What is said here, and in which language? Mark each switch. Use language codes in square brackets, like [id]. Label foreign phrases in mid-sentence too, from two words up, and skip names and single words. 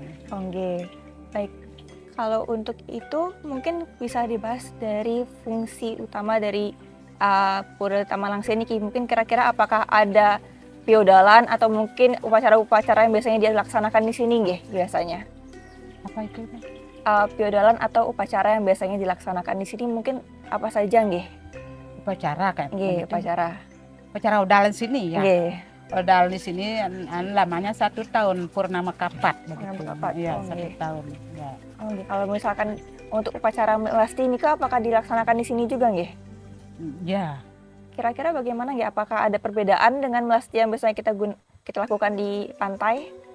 [id] Baik. Kalau untuk itu mungkin bisa dibahas dari fungsi utama dari Pura Tamalangse niki. Mungkin kira-kira apakah ada piodalan atau mungkin upacara-upacara yang biasanya dilaksanakan di sini nggih biasanya? Apa itu? Piodalan atau upacara yang biasanya dilaksanakan di sini mungkin apa saja nggih? Upacara kan? Nggih, Upacara udalan sini ya. Nggih. Udal di sini lamanya 1 tahun purnama kapat begitu. Iya, 1 tahun. Ya. Kalau misalkan untuk upacara melasti ini apakah dilaksanakan di sini juga nggih? Ya. Kira-kira bagaimana ya? Apakah ada perbedaan dengan melasti yang biasanya kita lakukan di pantai?